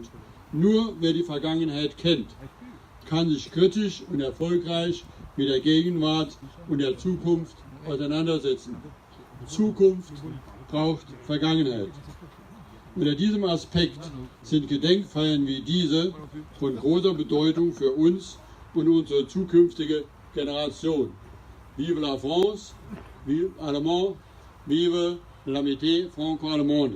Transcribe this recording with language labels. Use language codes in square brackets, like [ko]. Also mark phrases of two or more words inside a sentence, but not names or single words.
[de] Nur wer die Vergangenheit kennt, kann sich kritisch und erfolgreich mit der Gegenwart und der Zukunft auseinandersetzen. Zukunft braucht Vergangenheit. Unter diesem Aspekt sind Gedenkfeiern wie diese von großer Bedeutung für uns und unsere zukünftige Generation. [fr] Vive la France, vive Allemand, vive l'amitié franco-allemande.